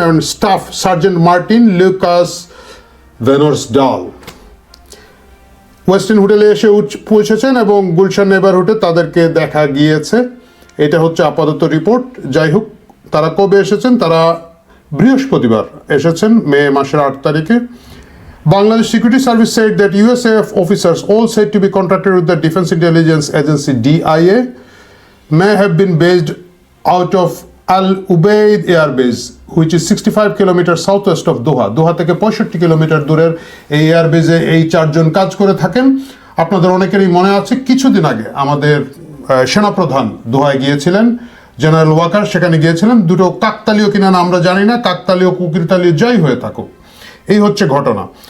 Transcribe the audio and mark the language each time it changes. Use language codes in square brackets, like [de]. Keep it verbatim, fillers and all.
[bn] এবং staff sergeant Martin Lucas ভেনর্স ডাল ওয়েস্টিন হোটেলে এসে পৌঁছেছেন এবং গুলশান নেবারহুডে তাদেরকে দেখা গিয়েছে। এটা হচ্ছে আপাতত রিপোর্ট। যাই হোক, তারা কবে এসেছেন? তারা বৃহস্পতিবার এসেছেন, মে মাসের আট তারিখে। [en] Bangladesh Security Service said that U S A F officers, all said to be contracted with the Defense Intelligence Agency D I A, may have been based out of Al Ubaid Air Base, which is sixty-five kilometers southwest of Doha. [bn] Doha থেকে পঁয়ষট্টি kilometre দূরের এই air বেজে এই চারজন কাজ করে থাকেন। আপনাদের অনেকেরই মনে আছে, কিছুদিন আগে আমাদের সেনাপ্রধান দোহায় গিয়েছিলেন, জেনারেল ওয়াকার সেখানে গিয়েছিলেন। দুটো কাকতালীয় কিনা না আমরা জানি না, কাকতালীয় কুকিরতালীয় যাই হয়ে থাকুক, এই হচ্ছে ঘটনা।